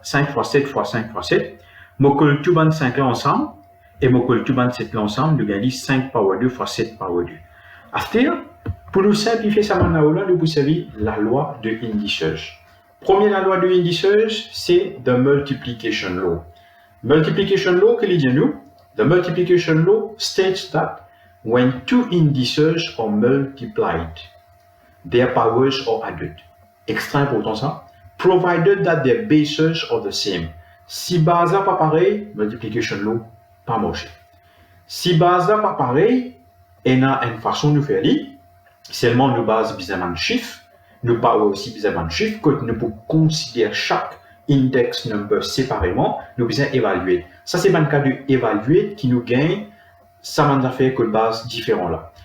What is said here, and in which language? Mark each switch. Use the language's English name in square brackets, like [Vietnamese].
[French] 5 fois 7 fois 5 fois 7. Je colle tout le 5 là ensemble. Et je colle tout le 7 là ensemble. Je gagne 5 power 2 fois 7 power 2. [English] After, [French] pour nous simplifier ça maintenant, nous vous servir la loi de indices. Première loi de indices, c'est [English] the multiplication law. [French] Multiplication law, que dit nous? [English] The multiplication law states that when two indices are multiplied, their powers are added. [French] Extra important ça. [English] Provided that their bases are the same. [French] Si base là pas pareil, multiplication law pas marché. Si base là pas pareil, il y a une façon de faire li. Seulement nous base besoin de chiffres. Nous parlons aussi besoin de chiffres que nous pouvons considérer chaque index number séparément. Nous besoin évaluer. Ça c'est le cas de évaluer qui nous gagne. Ça m'a fait que le base différent là.